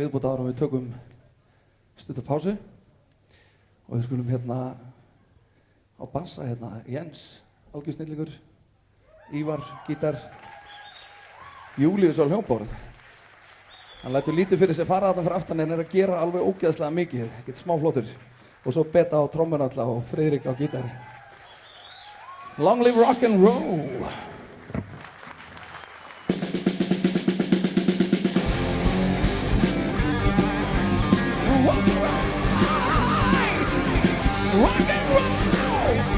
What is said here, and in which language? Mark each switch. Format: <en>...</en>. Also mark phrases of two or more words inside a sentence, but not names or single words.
<is>viðbót áður en við tökum stutta pásu og við skulum hérna á bassa hérna Jens, algjör snillingur, Ívar, gítar, Júlíus á hljómborð. Hann lætur lítið fyrir sig fara þarna fyrir aftan en að gera alveg ógeðslega mikið, ekkert smá flottur. Og svo Beta á trommur alltaf og Friðrik á gítar.</is> <en>Long live rock and roll! Rock and roll!</en>